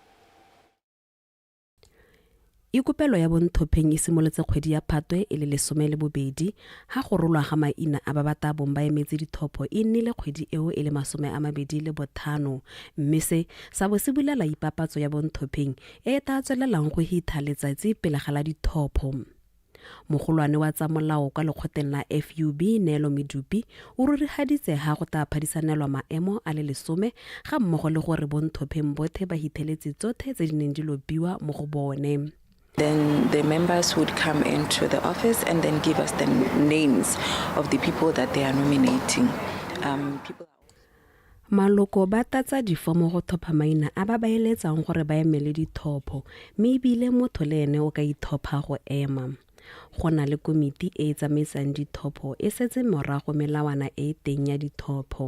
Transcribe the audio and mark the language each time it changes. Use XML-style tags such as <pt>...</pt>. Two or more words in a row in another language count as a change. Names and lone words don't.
<tn>Ikopelo ya bonthopheng e simolotse kgwedi ya Phatwe e le 12 ha go rolwa ga maina a ba bata bomba emetse ditlhopho e nnile kgwedi eo e le 25 mme se sa bo se bulela ipapatso ya bonthopheng e ta tswelelang go hitha letsatsi pele ga la ditlhopho. Mogolwane wa tsa molao ka lekgotleng la FUB Nelo Medupi o rurigaditse ha go ta phadisanelwa maemo a le 10 ga mmogo le gore bonthopheng bothe ba hiteletse tsothe tse di neng di lobiwa mo go bone.</tn> <en>Then the members would come into the office and then give us the names of the people that they are nominating.</en> <tn>Maloko ba tatsa difomo go thopha maina a ba baeletsang gore ba emele dithopho mme ebile motho le ene o ka ithopha go ema. Go na le komiti e tsamaisang dithopho e setse morago melawana e teng ya dithopho.</tn>